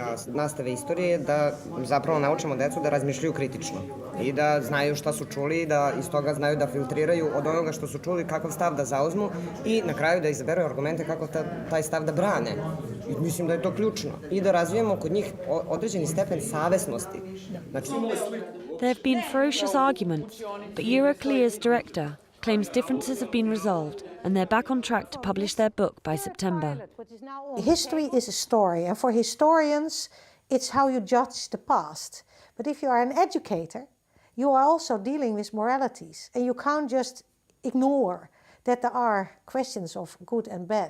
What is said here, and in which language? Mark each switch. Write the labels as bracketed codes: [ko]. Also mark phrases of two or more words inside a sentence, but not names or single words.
[sr] Nastave istorije je da zapravo naučimo decu da razmišljaju kritično i da znaju šta su čuli i da iz toga znaju da filtriraju od onoga što su čuli, kakav stav da zauzmu i na kraju da izaberu argumente kako taj stav da brane. I mislim da je to ključno. I da razvijemo kod njih određeni stepen savesnosti. [en] There have been ferocious arguments, but Eurocleo's director claims differences have been resolved and they're back on track to publish their book by September. History is a story, and for historians, it's how you judge the past. But if you are an educator, you are also dealing with moralities, and you can't just ignore that there are questions of good and bad.